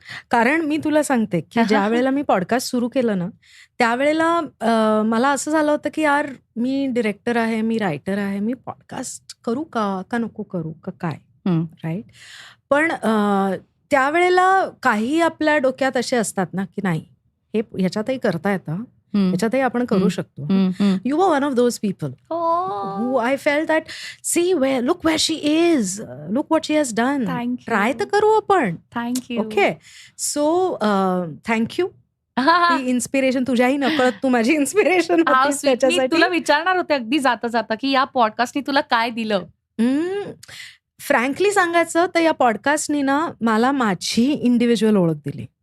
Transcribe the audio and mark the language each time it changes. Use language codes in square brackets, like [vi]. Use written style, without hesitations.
[mr] कारण मी तुला सांगते की ज्या वेळेला मी पॉडकास्ट सुरू केलं ना, त्यावेळेला मला असं झालं होतं की यार मी डिरेक्टर आहे, मी रायटर आहे, मी पॉडकास्ट करू का नको करू का काय, राईट. पण त्यावेळेला काही आपल्या डोक्यात असे असतात ना की नाही हे ह्याच्यातही करता येतं, ह्याच्यातही आपण करू शकतो. [en] You were one of those people who I felt that look where she is, look what she has done. [mr] Try तर करू आपण. [en] Thank you. Okay, so thank you. [mr] ती इन्स्पिरेशन तुझ्याही नकळत तू माझी इन्स्पिरेशन मी तुला विचारणार होते अगदी जाता जाता की या पॉडकास्टने तुला काय दिलं. फ्रँकली सांगायचं तर या पॉडकास्टनी ना मला माझी इंडिव्हिज्युअल ओळख दिली.